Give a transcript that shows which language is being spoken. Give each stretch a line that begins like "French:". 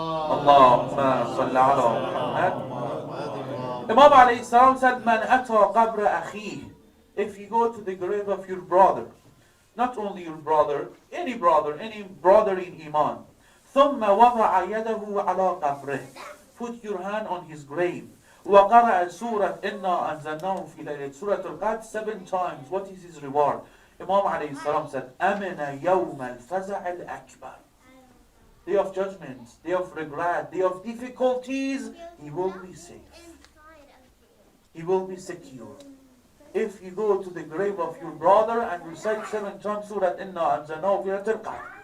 Arabic: Allahumma salli ala Muhammad.
English: Imam alayhi salam said,
Arabic: Man ata qabra akhi.
English: If you go to the grave of your brother, not only your brother, any brother in Iman,
Arabic: ثم وضع يده على قبره.
English: Put your hand on his grave.
Arabic: وقرأ سورة إنا أنزلناه في ليلة سورة القدر
English: 7 times. What is his reward? Imam alayhi salam said,
Arabic: أمن يوم الفزع الأكبر.
English: Day of judgment, day of regret, day of difficulties, he will be safe. He will be secure. If you go to the grave of your brother and recite 7 times Surah Inna Anzalnahu fi Laylatil Qadr.